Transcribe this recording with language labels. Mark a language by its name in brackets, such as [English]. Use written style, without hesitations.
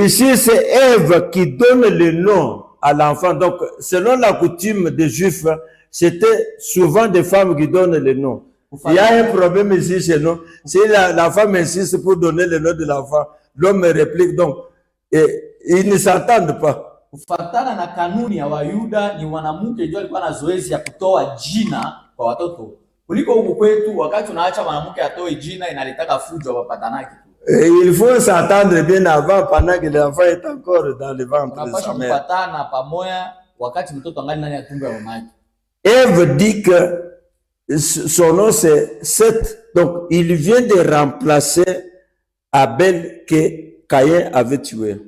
[French] Ici, c'est Ève qui donne le nom à l'enfant. Donc, selon la coutume des Juifs, c'était souvent des femmes qui donnent le nom. Il y a un problème ici chez nous. Si la femme insiste pour donner le nom de l'enfant, l'homme réplique donc. Et ils ne s'entendent pas. [Swahili] Kufuatana na kanuni ya Wayuda, ni mwanamke ndio alikuwa na zoezi ya kutoa jina kwa watoto. Kuliko huku kwetu, wakati unaacha mwanamke atoe jina inalitaka fujo wapatanaki tu. [French] Il faut s'attendre bien avant, pendant que l'enfant est encore dans le ventre de sa mère. [Swahili] Kupatana pamoja wakati mtoto angali ndani ya tumbo ya mama yake. [French] Ève dit que son nom c'est Seth. Donc, il vient de remplacer Abel que Caïn avait tué.